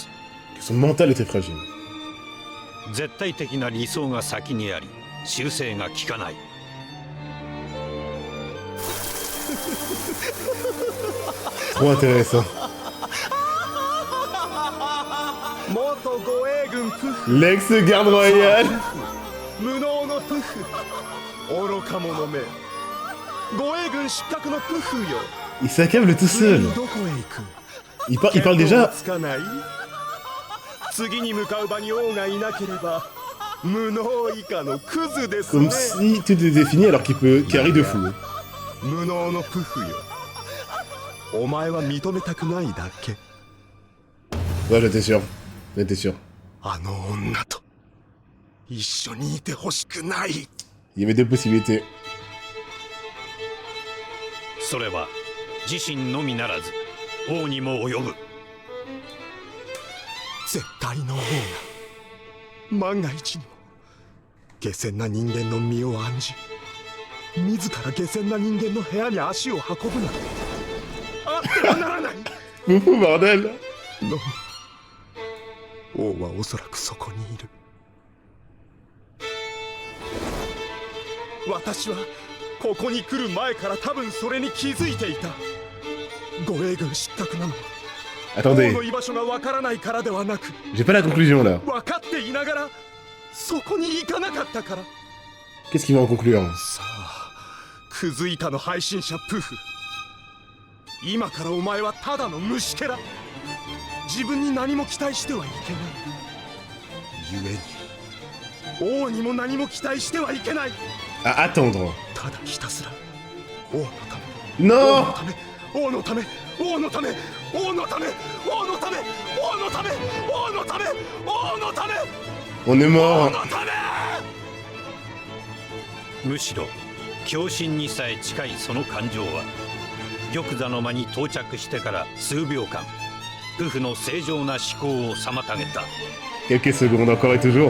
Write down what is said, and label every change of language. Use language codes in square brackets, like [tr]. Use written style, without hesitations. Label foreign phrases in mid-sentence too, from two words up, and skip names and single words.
[fr] Son mental est très fragile. [ja] 絶対的な理想が先にあり、修正が効かない。 [fr] Trop intéressant. [ja] 元護衛軍プフ [fr] L'ex-garde royale. [ja] 無能のプフ愚か者め護衛軍失格のプフよ [fr] Il s'accable tout [ja] 次 [fr] seul. [ja] にどこへ行く [fr] Il parle [ja] 見当 [fr] déjà [ja] つかない次に向かう場に王がいなければ無能以下のクズです [fr] comme [ja] ね [fr] si tout était fini alors qu'il peut carry de fou. [ja] 無能のプフよお前は認めたくないだけ [fr] Ouais, j'étais sûr. J'étais sûr. [ja] あの女と一緒にいてほしくない [fr] Il y avait deux possibilités. [ja] それは自身のみならず王にも及ぶ。絶対の王が万が一にも下賤な人間の身を案じ自ら下賤な人間の部屋に足を運ぶなんてあってはならない [fr] Fou, bordel. [ja] の王はおそらくそこにいる私はここに来る前から多分それに気づいていた護衛軍失格なのは王 [fr] Attendez, [ja] の居場所がわからないからではなく [fr] j'ai pas la conclusion là. [ja] 分かっていながらそこに行かなかったから [fr] Qu'est-ce qu'il va en conclure? [ja] さあクズ板の配信者プフ今からお前はただの虫けら自分に何も期待してはいけない故に王にも何も期待してはいけない [fr] À attendre. [ja] ただひたすら王のため [fr] Non! [ja] 王のため王のため王のため王のため王のため王のため王のため [fr] On est [ja] 王 [fr] mort. [ja] のためむしろ狂信にさえ近いその感情は玉座の間に到着してから数秒間プフの正常な思考を妨げた。 [fr] Quelques secondes encore et toujours.